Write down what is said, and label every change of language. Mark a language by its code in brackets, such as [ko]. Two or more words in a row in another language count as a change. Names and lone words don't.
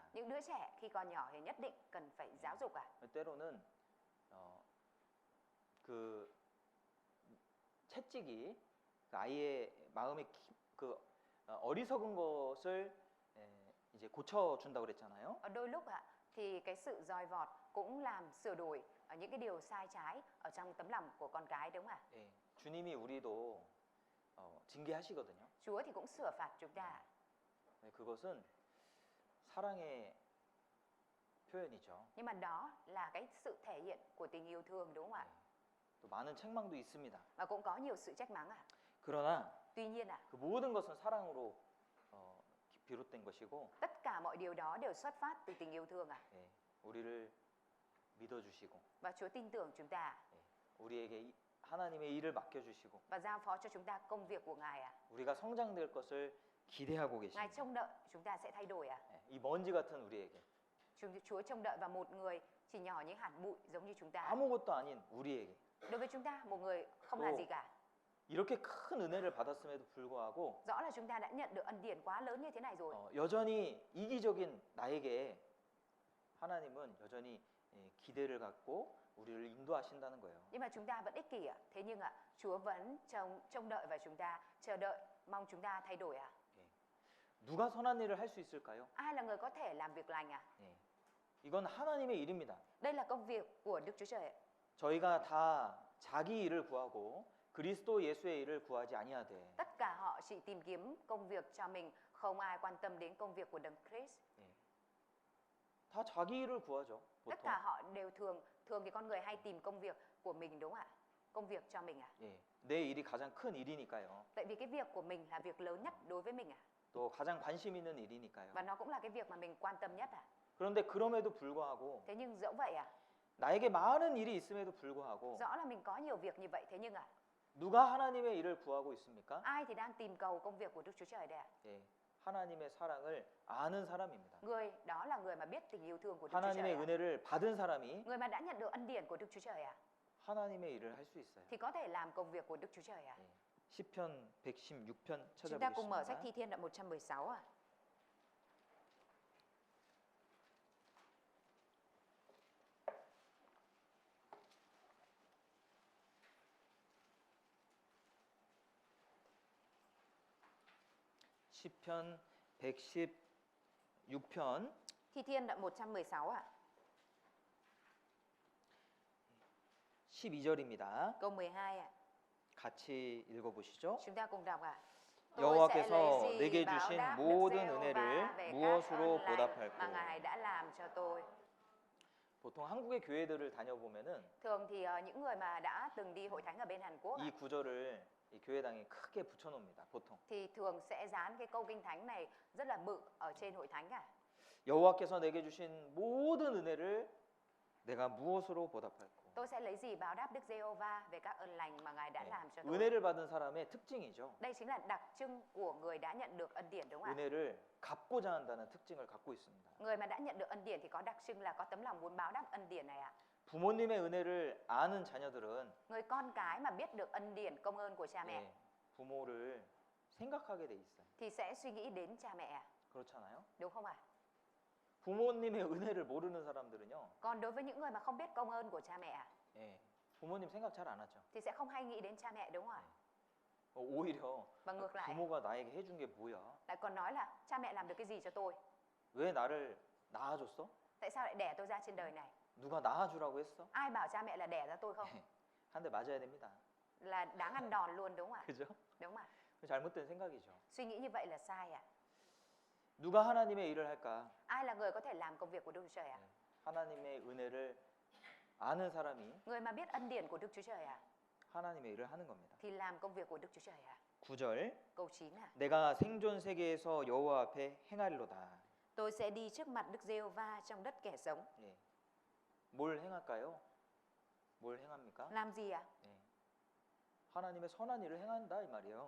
[vi] Những đứa trẻ khi còn nhỏ thì nhất định cần phải giáo dục [ko] 때로는 그 채찍이 그 아이의 마음에 어리석은 것을 이제 고쳐준다고 그랬잖아요. [vi] Đôi lúc thì cái sự dòi vọt cũng làm sửa đổi những cái điều sai trái ở trong tấm lòng của con cái, đúng không ạ? [ko] 예, 주님이 우리도 징계하시거든요. [vi] Chúa thì cũng sửa phạt chúng ta. [ko] 네, 그것은 사랑의 표현이죠. [vi] Nhưng mà đó là cái sự thể hiện của tình yêu thương, đúng không ạ? [ko] 또 많은 책망도 있습니다. [vi] Và cũng có nhiều sự trách mắng [ko] 그러나 [vi] Tuy nhiên [ko] 그 모든 것은 사랑으로 비롯된 것이고, [vi] tất cả mọi điều đó đều xuất phát từ tình yêu thương [ko] 예, 우리를 믿어주시고, [vi] Và Chúa tin tưởng chúng ta [ko] 예, 우리에게 하나님의 일을 맡겨주시고, [vi] và giao phó cho chúng ta công việc của Ngài [ko] 우리가 성장될 것을 기대하고 [vi] Ngài [ko] 계십니다. [vi] trông đợi chúng ta sẽ thay đổi [ko] 예, 이 먼지 같은 우리에게, [vi] Chúa trông đợi vào một người chỉ nhỏ những hạt bụi giống như chúng ta. [ko] 아무것도 아닌 우리에게 [vi] Đối với chúng ta, một người không là gì cả. [ko] 이렇게 큰 은혜를 받았음에도 불구하고 [vi] Rõ là chúng ta đã nhận được ân điển quá lớn như thế này rồi. [ko] 여전히 이기적인 나에게 하나님은 여전히 기대를 갖고 우리를 인도하신다는 거예요. [vi] Nhưng mà chúng ta vẫn ích kỷ Thế nhưng Chúa vẫn trông đợi vào chúng ta, chờ đợi, mong chúng ta thay đổi [ko] 누가 선한 일을 할 수 있을까요? [vi] Ai là người có thể làm việc lành [ko] 예. 이건 하나님의 일입니다. [vi] Đây là công việc của Đức Chúa Trời. [ko] 저희가 다 자기 일을 구하고 그리스도 예수의 일을 구하지 아니하되. [vi] Tất cả họ chỉ tìm kiếm công việc cho mình, không ai quan tâm đến công việc của Đấng Christ. [ko] 예. 다 자기 일을 구하죠. [vi] Tất [ko] 보통. [vi] cả họ đều thường thì con người hay tìm công việc của mình, đúng không ạ? Công việc cho mình [ko] 예. 내 일이 가장 큰 일이니까요. [vi] Tại vì cái việc của mình là việc lớn nhất đối với mình [ko] 또 가장 관심 있는 일이니까요. [vi] Và nó cũng là cái việc mà mình quan tâm nhất [ko] 그런데 그럼에도 불구하고 [vi] Thế nhưng dẫu vậy [ko] 나에게 많은 일이 있음에도 불구하고 [vi] rõ là mình có nhiều việc như vậy, thế nhưng [ko] 누가 하나님의 일을 구하고 있습니까? [vi] ai thì đang tìm cầu công việc của Đức Chúa Trời đây [ko] 예. 하나님의 사랑을 아는 사람입니다. [vi] Người đó là người mà biết tình yêu thương của Đức Chúa [ko] 하나님의 [vi] Trời [ko] 은혜를 받은 사람이 [vi] Người mà đã nhận được ân điển của Đức Chúa Trời [ko] 하나님의 일을 할 수 있어요. [vi] thì có thể làm công việc của Đức Chúa Trời [ko] 예. 시편 116편 [vi] Chúng ta cùng mở sách [ko] 찾아보겠습니다. [vi] Thi Thiên đoạn 116 [ko] 시편 116편 [vi] Thi Thiên đoạn 116 [ko] 12절입니다. [vi] câu 12 [ko] 같이 읽어보시죠. [vi] Chúng ta cùng đọc [ko] 여호와께서 [vi] Tôi sẽ lấy [ko] 내게 [vi] gì báo [ko] 주신 [vi] đáp Đức [ko] 모든 [vi] Giê-hô-va [ko] 은혜를 [vi] về các [ko] 무엇으로 [vi] ơn lành [ko] 보답할꼬. [vi] mà Ngài đã làm cho tôi. [ko] 보통 한국의 교회들을 다녀보면은 [vi] Thường thì những người mà đã từng đi hội thánh ở bên Hàn Quốc [ko] 이 구절을 이 교회당에 크게 붙여놓습니다. 보통 [vi] thì thường sẽ dán cái câu kinh thánh này rất là bự ở trên hội thánh [ko] 여호와께서 내게 주신 모든 은혜를 내가 무엇으로 보답할꼬. [vi] Tôi sẽ lấy gì báo đáp Đức Giê-hô-va về các ơn lành mà Ngài đã làm cho tôi. [ko] 은혜를 받은 사람의 특징이죠. [vi] Đây chính là đặc trưng của người đã nhận được ân điển, đúng không ạ? [ko] 은혜를 갚고자 한다는 특징을 갖고 있습니다. [vi] Người mà đã nhận được ân điển thì có đặc trưng là có tấm lòng muốn báo đáp ân điển này [ko] 부모님의 은혜를 아는 자녀들은 [vi] Người con cái mà biết được ân điển công ơn của cha mẹ [ko] 예, 부모를 생각하게 돼 있어요. [vi] thì sẽ suy nghĩ đến cha mẹ, [ko] 그렇잖아요. [vi] đúng không ạ? [ko] 부모님의 은혜를 모르는 사람들은요. [vi] Còn đối với những người mà không biết công ơn của cha mẹ [ko] 예, 부모님 생각 잘 안 하죠. [vi] thì sẽ không hay nghĩ đến cha mẹ, đúng không ạ? [ko] 오히려 [vi] Và ngược lại [ko] 부모가 나에게 해준 게 뭐야? [vi] lại còn nói là cha mẹ làm được cái gì cho tôi? [ko] 왜 나를 낳아줬어? [vi] Tại sao lại đẻ tôi ra trên đời này? [ko] 누가 낳아주라고 했어? [vi] Ai bảo cha mẹ là đẻ ra tôi không? [ko] 한 대 맞아야 됩니다. [vi] Là đáng ăn đòn luôn, đúng không ạ? [ko] 그죠? [vi] Đúng không ạ? [ko] 잘못된 생각이죠. [vi] Suy nghĩ như vậy là sai ạ. [ko] 누가 하나님의 일을 할까? [vi] Ai là người có thể làm công việc của Đức Chúa Trời ạ? [ko] 하나님의 은혜를 아는 사람이 [vi] Người mà biết ân điển của Đức Chúa Trời ạ [ko] 하나님의 일을 하는 겁니다. [vi] thì làm công việc của Đức Chúa Trời ạ. [ko] 9절 [vi] Câu 9 ạ. [ko] 내가 생존 세계에서 여호와 앞에 행하리로다. [vi] Tôi sẽ đi trước mặt Đức Giê-hô-va trong đất kẻ sống. [ko] 예. 뭘 행할까요? 뭘 행합니까? [vi] Làm gì ạ? [ko] 예. 하나님의 선한 일을 행한다 이 말이에요.